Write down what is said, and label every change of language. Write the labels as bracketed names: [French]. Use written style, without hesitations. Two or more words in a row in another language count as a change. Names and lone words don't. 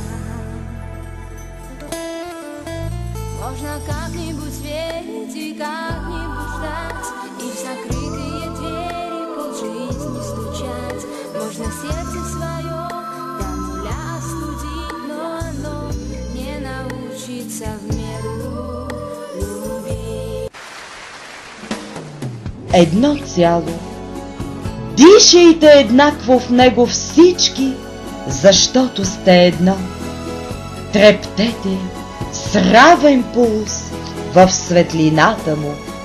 [Russian] Можно как-нибудь верить и как-нибудь ждать, и в закрытые двери полжизни стучать. Можно сердце свое до нуля остудить, но оно не научится в меру любить. [Bulgarian] Едно цяло. Дишайте еднакво в него всички, защото сте едно. Трептете с равен пулс в светлината му.